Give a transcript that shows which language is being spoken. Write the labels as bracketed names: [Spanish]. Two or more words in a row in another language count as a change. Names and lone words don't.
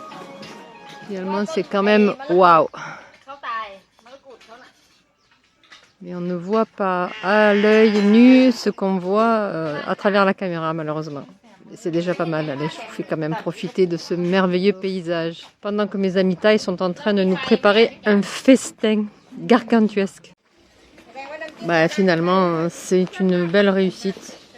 [French] Finalement, c'est quand même waouh. [Thai] เขาตายมะกรูดเขาน่ะ [French] Mais on ne voit pas à l'œil nu ce qu'on voit à travers la caméra, malheureusement. C'est déjà pas mal. Allez, je vous fais quand même profiter de ce merveilleux paysage. Pendant que mes amis thaïs sont en train de nous préparer un festin gargantuesque. Bah, finalement, c'est une belle réussite.